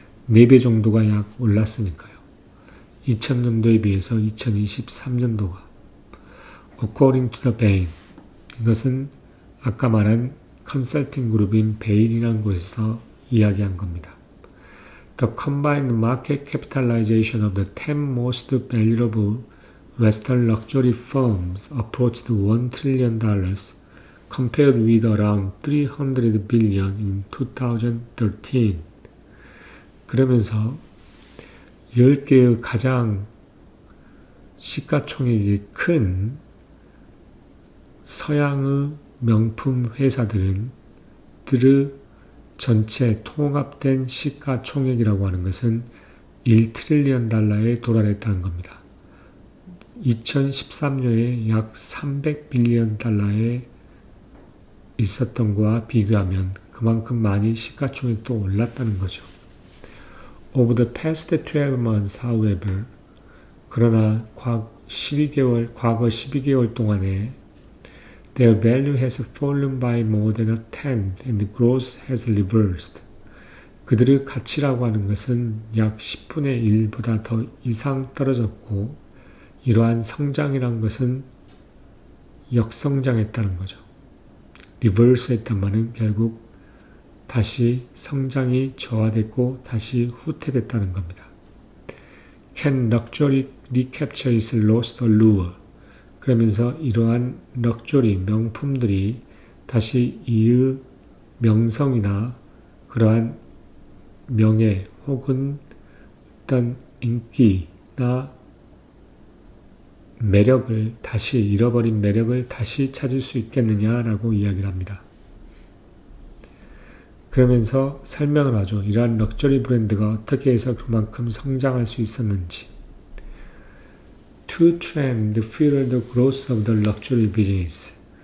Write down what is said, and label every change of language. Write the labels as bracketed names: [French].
[Korean] 4배 정도가 약 올랐으니까요. 2000년도에 비해서 2023년도가. [English] According to the Bain, [Korean] 이것은 아까 말한 컨설팅 그룹인 베일이라는 곳에서 이야기한 겁니다. [English] The combined market capitalization of the 10 most valuable Western luxury firms approached $1 trillion, compared with around 300 billion in 2013. [Korean] 그러면서 10개의 가장 시가총액이 큰 서양의 명품 회사들의 전체 통합된 시가총액이라고 하는 것은 1트릴리언 달러에 도달했다는 겁니다. 2013년에 약 300빌리언 달러에 있었던 것과 비교하면 그만큼 많이 시가총액도 올랐다는 거죠. [English] Over the past 12 months, however, [Korean] 그러나 과거 12개월 동안에 [English] their value has fallen by more than a tenth and the growth has reversed. [Korean] 그들의 가치라고 하는 것은 약 10분의 1보다 더 이상 떨어졌고, 이러한 성장이란 것은 역성장했다는 거죠. 리버스 했단 말은 결국 다시 성장이 저하됐고 다시 후퇴됐다는 겁니다. [English] Can luxury recapture its lost allure? [Korean] 그러면서 이러한 럭셔리 명품들이 다시 이의 명성이나 그러한 명예 혹은 어떤 인기나 매력을 다시 잃어버린 매력을 다시 찾을 수 있겠느냐라고 이야기를 합니다. 그러면서 설명을 하죠. 이러한 럭셔리 브랜드가 어떻게 해서 그만큼 성장할 수 있었는지. [English] Two trends fuel the growth of the luxury business.